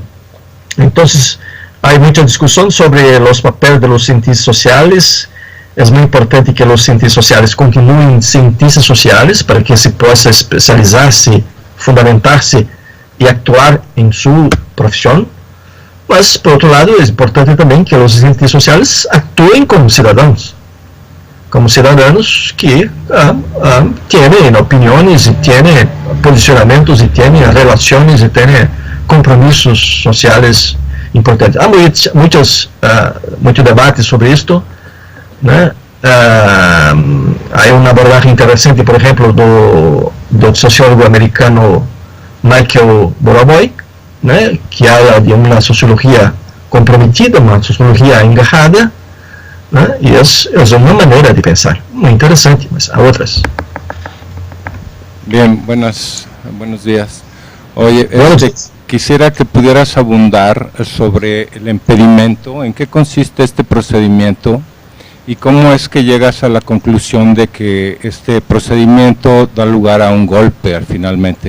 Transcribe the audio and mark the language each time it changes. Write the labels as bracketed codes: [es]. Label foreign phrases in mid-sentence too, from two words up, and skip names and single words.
[es] Entonces, hay mucha discusión sobre los papeles de los cientistas sociales. Es muy importante que los cientistas sociales continúen cientistas sociales para que se pueda especializarse, fundamentarse y actuar en su profesión. [pt] Mas, por outro lado, é importante também que os entes sociais atuem como cidadãos que têm opiniões e têm posicionamentos e têm relações e têm compromissos sociais importantes. Há muito debate sobre isto, né? Há uma abordagem interessante, por exemplo, do sociólogo americano Michael Boroboy, né, que fala de uma sociologia comprometida, uma sociologia engajada, né, e é uma maneira de pensar [es] muy interesante, [pt] mas há outras. [es] Bien, buenos días. Oye, quisiera que pudieras abundar sobre el impedimento, en qué consiste este procedimiento y cómo es que llegas a la conclusión de que este procedimiento da lugar a un golpe finalmente.